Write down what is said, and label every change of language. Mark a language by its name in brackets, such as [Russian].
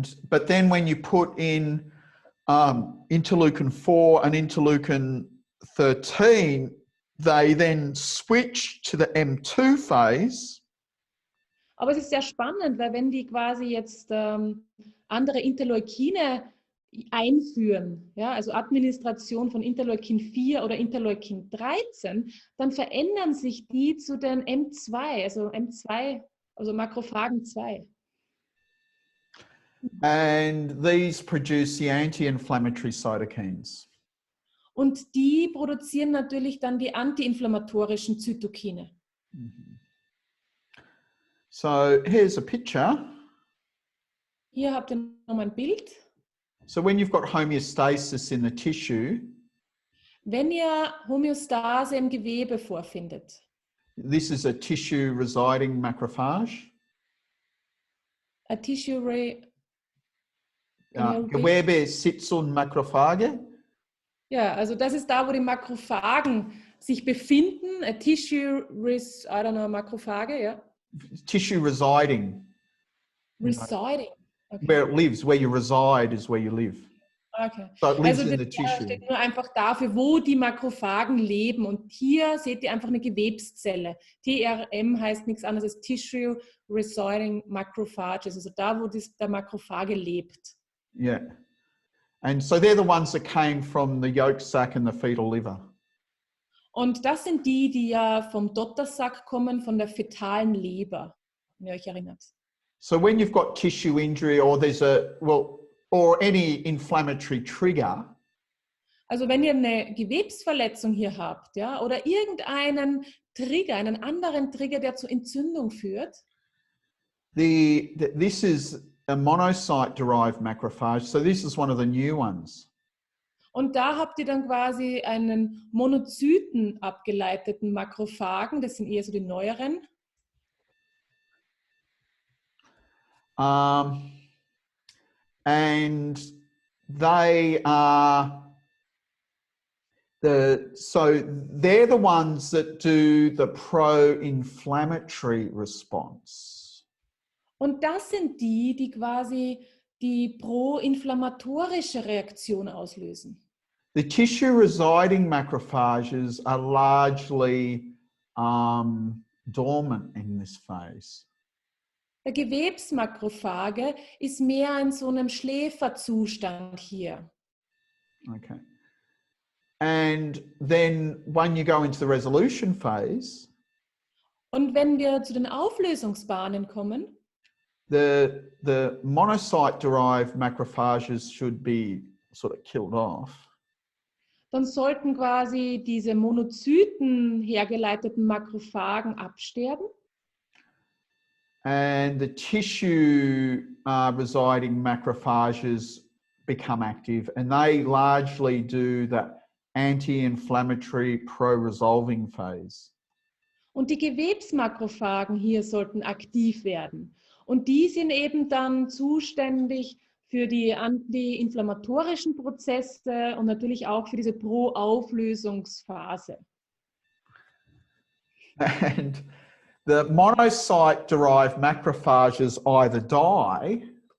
[English] But then when you put in interleukin 4 and interleukin 13, they then switch to the M2 phase. [German] Aber es ist sehr spannend, weil wenn die quasi jetzt andere Interleukine einführen, ja, also Administration von Interleukin 4 oder Interleukin 13, dann verändern sich die zu den M2, also Makrophagen 2. [English] And these produce the anti-inflammatory cytokines. [German] Und die produzieren natürlich dann die antiinflammatorischen Zytokine. [English] So here's a picture. [German] Hier habt ihr nochmal ein Bild. [English] So when you've got homeostasis in the tissue, [German] wenn ihr Homöostase im Gewebe vorfindet, [English] this is a tissue residing macrophage. A tissue [German] Gewebe sits on Makrophage. Ja, also das ist da, wo die Makrophagen sich befinden. [English] A tissue Makrophage, ja. Tissue residing. Residing. Okay. Where it lives, where you reside is where you live. Okay. So it lives [German] Also [English] in the [German] das [English] tissue. [German] steht nur einfach dafür, wo die Makrophagen leben. Und hier seht ihr einfach eine Gewebszelle. TRM heißt nichts anderes als Tissue Residing Macrophages, also da, wo der Makrophage lebt. [English] Yeah. And so they're the ones that came from the yolk sac and the fetal liver. [German] Und das sind die, die ja vom Dottersack kommen, von der fetalen Leber, wenn ihr euch erinnert. [English] So when you've got tissue injury or or any inflammatory trigger, [German] also wenn ihr eine Gewebsverletzung hier habt, ja, oder irgendeinen Trigger, einen anderen Trigger, der zur Entzündung führt, [English] this is a monocyte-derived macrophage. So this is one of the new ones. [German] Und da habt ihr dann quasi einen Monozyten abgeleiteten Makrophagen, das sind eher so die neueren. [English] And they are they're the ones that do the pro-inflammatory response. [German] Und das sind die, die quasi die proinflammatorische Reaktion auslösen. [English] The tissue residing macrophages are largely dormant in this phase. [German] Der Gewebsmakrophage ist mehr in so einem Schläferzustand hier. [English] Okay. And then when you go into the resolution phase, [German] und wenn wir zu den Auflösungsbahnen kommen, [English] the monocyte-derived macrophages should be sort of killed off. [German] Dann sollten quasi diese Monozyten hergeleiteten Makrophagen absterben. [English] And the tissue residing macrophages become active, and they largely do the anti-inflammatory pro-resolving phase. [German] Und die Gewebsmakrophagen hier sollten aktiv werden. Und die sind eben dann zuständig für die antiinflammatorischen Prozesse und natürlich auch für diese Pro-Auflösungsphase. [English] And the monocyte-derived macrophages either die